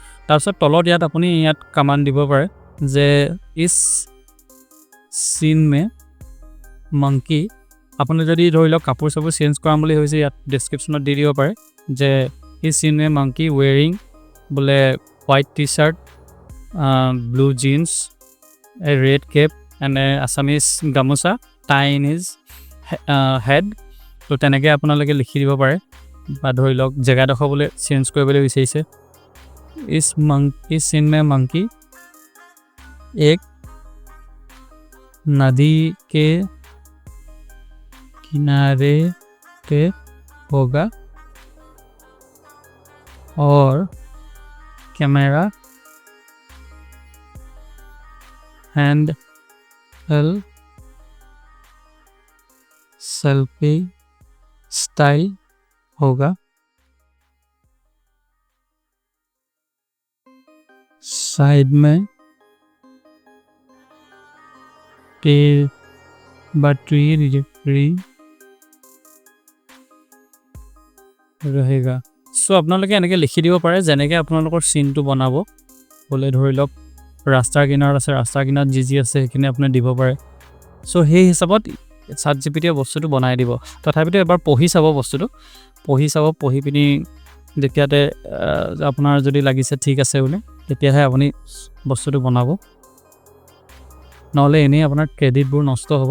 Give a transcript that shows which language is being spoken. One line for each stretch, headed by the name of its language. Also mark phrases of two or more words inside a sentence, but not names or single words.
Assamese: তাৰপিছত তলত ইয়াত আপুনি ইয়াত কমাণ্ড দিব পাৰে যে
Hindi: इस सीन में मंकी।
Assamese: আপুনি যদি ধৰি লওক কাপোৰ চাপোৰ চেঞ্জ কৰাম বুলি ভাবিছে, ইয়াত ডেছক্ৰিপশ্যনত দি দিব পাৰে যে
Hindi: इस सीन में मंकी वियरिंग
Assamese: বোলে
English: white t-shirt, blue jeans, a red cap and a Assamese গামোচা, tie in his head।
Assamese: তো তেনেকৈ আপোনালোকে লিখি দিব পাৰে। বা ধৰি লওক জেগাডোখৰ বোলে চেঞ্জ কৰিবলৈ বিচাৰিছে,
Hindi: इस सीन में मंकी एक नदी के किनारे पे होगा और कैमरा हैंड हेल्ड सेल्फी स्टाइल होगा। साइड में बैटरी रहेगा।
Assamese: সো আপোনালোকে এনেকৈ লিখি দিব পাৰে যেনেকৈ আপোনালোকৰ চিনটো বনাব। বোলে ধৰি লওক ৰাস্তাৰ কিনাৰত আছে, ৰাস্তাৰ কিনাৰত যি আছে সেইখিনি আপুনি দিব পাৰে। চ' সেই হিচাপত চাট জিপিটিয়ে বস্তুটো বনাই দিব। তথাপিতো এবাৰ পঢ়ি চাব বস্তুটো, পঢ়ি পিনি যেতিয়াতে আপোনাৰ যদি লাগিছে ঠিক আছে বুলি, তেতিয়াহে আপুনি বস্তুটো বনাব, নহ'লে এনেই আপোনাৰ ক্ৰেডিটবোৰ নষ্ট হ'ব।